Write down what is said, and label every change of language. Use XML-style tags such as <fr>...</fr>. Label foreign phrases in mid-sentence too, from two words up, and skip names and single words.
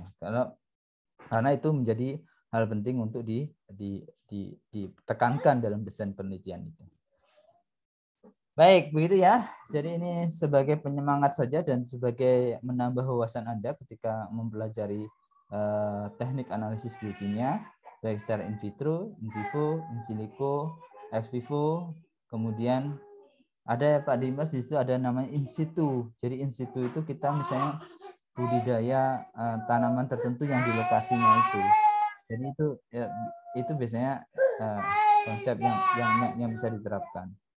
<id>Karena itu menjadi hal penting untuk ditekankan dalam desain penelitian itu. Baik, begitu ya. Jadi ini sebagai penyemangat saja dan sebagai menambah wawasan Anda ketika mempelajari teknik analisis biokimia, baik secara</id> <la>in vitro, in vivo, in silico, ex vivo,</la> <id>kemudian ada Pak Dimas di situ ada namanya</id> <la>in situ.</la> <id>Jadi</id> <la>in situ</la> <id>itu kita misalnya budidaya tanaman tertentu yang di lokasinya itu. Jadi itu biasanya konsep yang bisa diterapkan.</id>